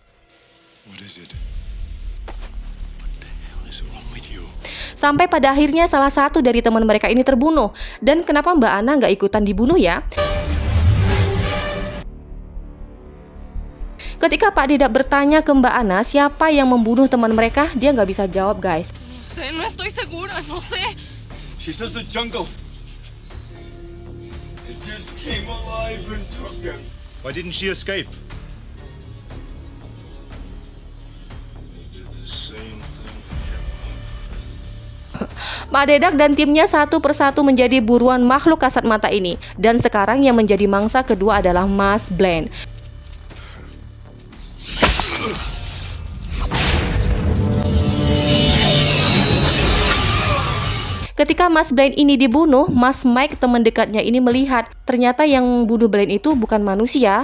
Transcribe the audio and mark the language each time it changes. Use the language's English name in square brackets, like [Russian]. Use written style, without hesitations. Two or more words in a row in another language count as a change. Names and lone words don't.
[Indonesian] Sampai pada akhirnya salah satu dari teman mereka ini terbunuh. Dan kenapa Mbak Ana nggak ikutan dibunuh ya? Ketika Pak Didak bertanya ke Mbak Ana siapa yang membunuh teman mereka, dia nggak bisa jawab guys. [Spanish] No estoy segura, no sé. [English] She says the jungle. It just came alive and took him. Why didn't she escape? They did the same thing. [Indonesian] Pak Dedak dan timnya satu persatu menjadi buruan makhluk kasat mata ini. Dan sekarang yang menjadi mangsa kedua adalah Mas Blaine. Ketika Mas Blaine ini dibunuh, Mas Mike teman dekatnya ini melihat ternyata yang bunuh Blaine itu bukan manusia.